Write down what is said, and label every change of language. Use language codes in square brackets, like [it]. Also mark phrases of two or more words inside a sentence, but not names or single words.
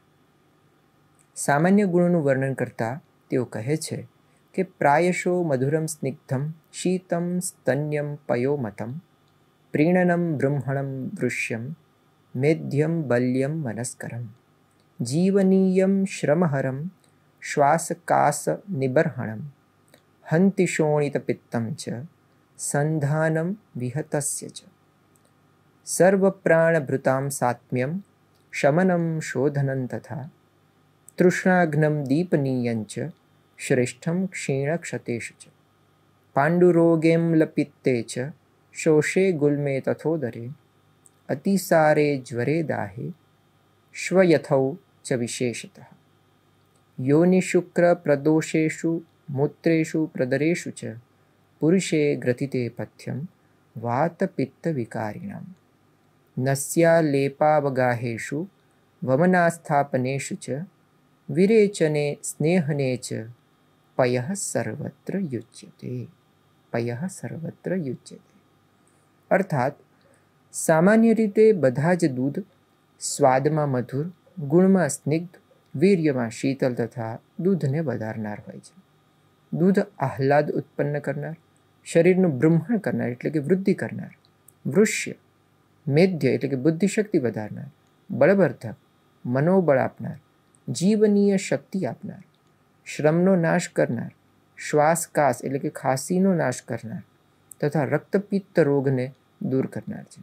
[gu] સામાન્ય ગુણોનું વર્ણન કરતાં તેઓ કહે છે કે [sa] प्रायशो मधुरम स्निग्धम शीतम स्तन्यम पयोमतम प्रीणनम बृंहणम वृष्यम मेध्यम बल्यम मनस्करम जीवनीयम श्रमहरम श्वासकास निबर्हणम हंति शोणितपित्तम च संधानम विहतस्य च सर्वप्राणभृताम सात्म्यम शमनम शोधनं तथा तृष्णाघ्नम दीपनीयं च श्रेष्ठम क्षीणक्षतेष च पांडुरोगेम्लपित्ते च शोषे गुल्मे तथोदरे अतिसारे ज्वरे दाहे श्वयथौ च विशेषतः योनिशुक्रप्रदोषेषु मूत्रेषु प्रदरेषु च पुरुषे ग्रथिते पथ्यं वातपित्तविकारिणां नस्यालेपावगाहेषु वमनास्थापनेषु च विरेचने स्नेहने च पयः सर्वत्र युज्यते. पयः सर्वत्र युज्यते. [gu] અર્થાત સામાન્ય રીતે બધા જ દૂધ સ્વાદમાં મધુર, ગુણમાં સ્નિગ્ધ, વીર્યમાં શીતલ તથા દૂધને વધારનાર હોય છે. દૂધ આહલાદ ઉત્પન્ન કરનાર, શરીરનું બ્રહ્મણ કરનાર એટલે કે વૃદ્ધિ કરનાર, વૃષ્ય, મેધ્ય એટલે કે બુદ્ધિશક્તિ વધારનાર, બળવર્ધક, મનોબળ આપનાર, જીવનીય શક્તિ આપનાર, શ્રમનો નાશ કરનાર, શ્વાસકાસ એટલે કે ખાંસીનો નાશ કરનાર તથા રક્તપિત્ત રોગને દૂર કરનાર છે.